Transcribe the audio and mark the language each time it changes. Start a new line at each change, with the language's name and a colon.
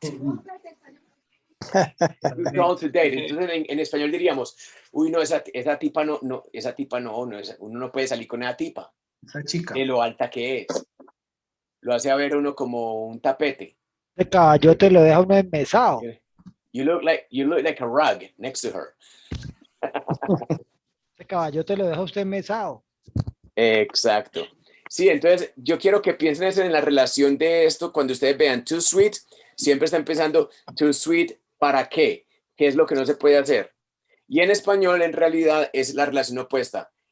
English: Too tall to date.
Spanish: Entonces en español diríamos, uy, no, esa tipa no, uno no puede salir con esa tipa. Esa chica. De lo alta que es. Lo hace a ver uno como un tapete. El caballote lo deja uno enmesado.
English: You look like a rug next to her.
Spanish: Ese caballote lo deja usted enmesado. Exacto. Sí, entonces yo quiero que piensen en la relación de esto cuando ustedes vean
English: too sweet,
Spanish: siempre está empezando too sweet, ¿para qué? ¿Qué es lo que no se puede hacer? Y en español, en realidad, es la relación opuesta.